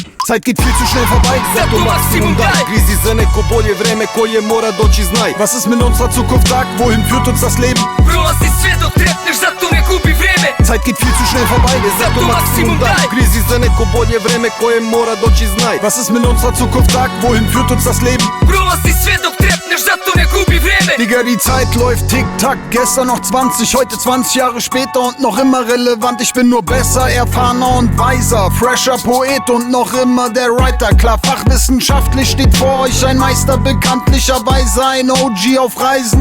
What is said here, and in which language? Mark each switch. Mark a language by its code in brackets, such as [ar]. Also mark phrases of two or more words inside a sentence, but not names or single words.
[de] Zeit geht viel zu schnell vorbei, [sr] zato Maximum daj. Grizi za neko bolje vreme koje mora doći, znaj. [de] Was ist mit unserer Zukunft, sag, wohin führt uns das Leben? [sr] Prolazi sve dok trepneš, zato ne gubi vreme. [de] Zeit geht viel zu schnell vorbei, [sr] zato Maximum daj. Grizi za neko bolje vreme koje mora doći, znaj. [de] Was ist mit unserer Zukunft, sag, wohin führt uns das Leben? [sr] Prolazi sve dok trepneš, zato ne gubi vreme. [de] Digga, die Zeit läuft tick-tack, gestern noch 20, heute 20 Jahre später und noch immer relevant. Ich bin nur besser, erfahrener und weiser, fresher Poet und noch immer der Writer. Klar, fachwissenschaftlich steht vor euch ein Meister, bekanntlicherweise ein OG auf Reisen.